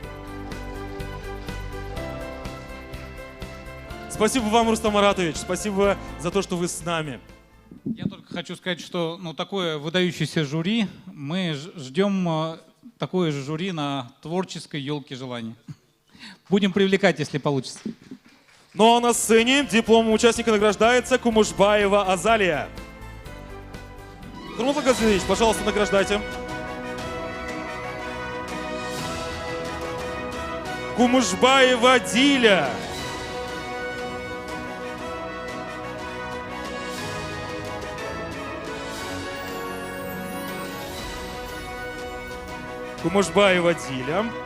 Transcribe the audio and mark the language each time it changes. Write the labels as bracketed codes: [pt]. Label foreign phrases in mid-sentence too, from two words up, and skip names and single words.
[ru] Спасибо вам, Рустам Маратович, спасибо за то, что вы с нами. Я только хочу сказать, что такое выдающееся жюри, мы ждем такое же жюри на творческой елке желаний. Будем привлекать, если получится. Ну а на сцене дипломом участника награждается Кумушбаева Азалия. Хурматлы Газалиевич, пожалуйста, награждайте. Кумушбаева Диля. Кумушбаева Диля.